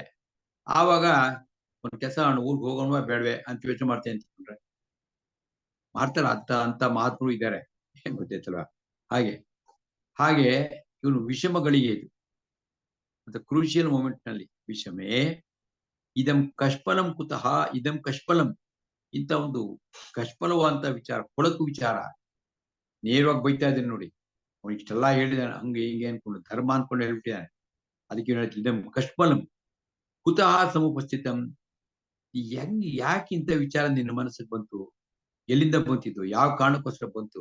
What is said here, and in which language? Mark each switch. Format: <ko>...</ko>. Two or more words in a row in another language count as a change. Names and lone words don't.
<kn>ಆವಾಗ ಒಂದು ಕೆಲಸ ಊರಿಗೆ ಹೋಗೋಣ ಬೇಡವೆ ಅಂತ ಯೋಚನೆ ಮಾಡ್ತೇನೆ ಅಂತಂದ್ರೆ ಮಾಡ್ತಾರ. ಅಂತ ಮಹಾತ್ಮರು ಇದ್ದಾರೆ, ಏನ್ ಗೊತ್ತೈತಲ್ವ. ಹಾಗೆ ಹಾಗೆ ಇವನು ವಿಷಮಗಳಿಗೆ ಇದು ಅಂತ</kn> <en>crucial moment</en> <kn>ನಲ್ಲಿ</kn> <sa>ವಿಷಮೇ ಇದಂ ಕಷ್ಪಲಂ ಕುತಃ ಇದಂ ಕಷ್ಪಲಂ.</sa> <kn>ಇಂಥ ಒಂದು ಕಷ್ಪಲವಾದಂತ ವಿಚಾರ, ಕೊಳಕು ವಿಚಾರ. ನೇರವಾಗಿ ಬೈತಾ ಇದ್ದೇನೆ ನೋಡಿ. ಅವನು ಇಷ್ಟೆಲ್ಲ ಹೇಳಿದಾನೆ, ಹಂಗೆ ಹಿಂಗೆ ಅನ್ಕೊಂಡು ಧರ್ಮ ಅನ್ಕೊಂಡು ಹೇಳ್ಬಿಟ್ಟಿದ್ದಾನೆ.</kn> <sa>ಅದಕ್ಕೆ ಇದಂ ಕಷ್ಪಲಂ ಕುತಃ ಸಮುಪಸ್ಥಿತಂ.</sa> <kn>ಹೆಂಗ್ ಯಾಕೆ ಇಂಥ ವಿಚಾರ ನಿನ್ನ ಮನಸ್ಸಿಗೆ ಬಂತು, ಎಲ್ಲಿಂದ ಬಂತಿದ್ದು, ಯಾವ ಕಾರಣಕ್ಕೋಸ್ಕರ ಬಂತು?</kn>